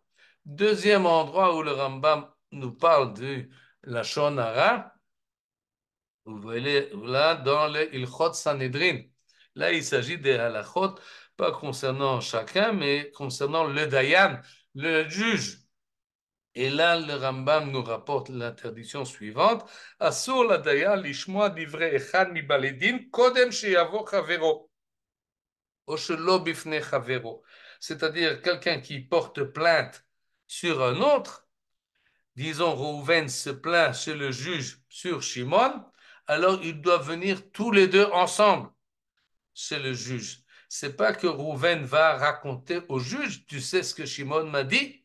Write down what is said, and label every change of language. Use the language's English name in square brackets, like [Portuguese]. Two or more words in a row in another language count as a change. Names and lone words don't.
[French] Deuxième endroit où le Rambam nous parle de la shonara, vous voyez là dans le [Hebrew] הלכות סנהדרין. [French] Là, il s'agit des halachot, pas concernant chacun, mais concernant le dayan, le juge. Et là, le Rambam nous rapporte l'interdiction suivante. [Hebrew] אסור לדיין לשמוע דברי אחד מבעלי דין קודם שיבוא חבירו. או שלא בפני חבירו. [French] C'est-à-dire quelqu'un qui porte plainte sur un autre, disons Rouven se plaint chez le juge sur Shimon, alors ils doivent venir tous les deux ensemble chez le juge. C'est pas que Rouven va raconter au juge, tu sais ce que Shimon m'a dit?